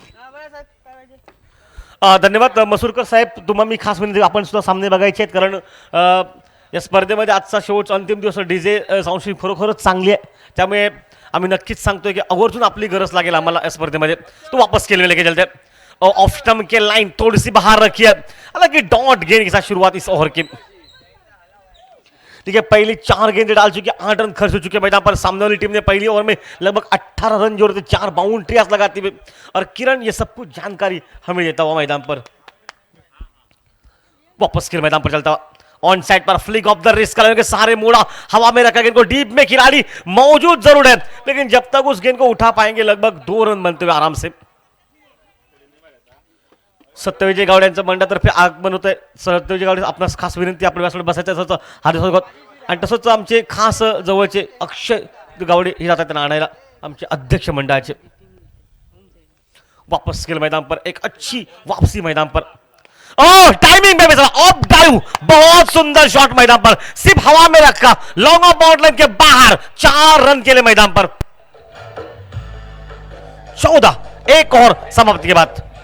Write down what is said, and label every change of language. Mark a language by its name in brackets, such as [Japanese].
[Marathi] धन्यवाद मसूरकर साहेब, तुम्हाला मी खास विनंती, आपण सुद्धा सामने बघायचे आहेत, कारण या स्पर्धेमध्ये आजचा शेवटचा अंतिम दिवस, डीजे साऊंड खरोखरच चांगली आहे. त्यामुळे आम्ही नक्कीच सांगतोय की आवर्जून आपली गरज लागेल आम्हाला या स्पर्धेमध्ये. [Hindi] तो वापस केले लेके चलते ऑफ स्टंप के लाइन थोड़ी सी बाहर रखी है, हालांकि डॉट गेंद के साथ शुरुआत इस ओवर की. देखिए पहली 4 गेंदें डाल चुके, 8 रन खर्च हो चुके मैदान पर. सामने वाली टीम ने पहली ओवर में लगभग 18 रन जोड़े थे, 4 बाउंड्रीज लगाते हुए. और किरण ये सब कुछ जानकारी हमें देता हुआ मैदान पर. वापस खेल मैदान पर चलता ऑन साइड पर फ्लिक ऑफ द रिस्क करने के सहारे मोड़ा, हवा में रखा, गेंद को डीप में खिलाड़ी मौजूद जरूर है, लेकिन जब तक उस गेंद को उठा पाएंगे लगभग 2 रन बनते हुए आराम से. [Marathi] सत्यविजय गावडे यांचं मंडळातर्फे आगमन होत आहे. सत्यविजय गावडे, आपणास खास विनंती, आपल्या व्यासपीठावर बसायचं असं हार्दिक स्वागत. आणि तसंच आमचे खास जवळचे अक्षय गावडे हे जातात त्यांना आणायला, आमचे अध्यक्ष मंडळाचे. [Hindi] वापस खेल मैदान पर, एक अच्छी वापसी मैदान पर. ओह टाइमिंग में ऑफ ड्राइव, बहुत सुंदर शॉट मैदान पर, सिर्फ हवा में रखा, लॉन्ग ऑफ बाउंड लाइन के बाहर, 4 रन के लिए मैदान पर. 14 एक और समाप्ति के बाद.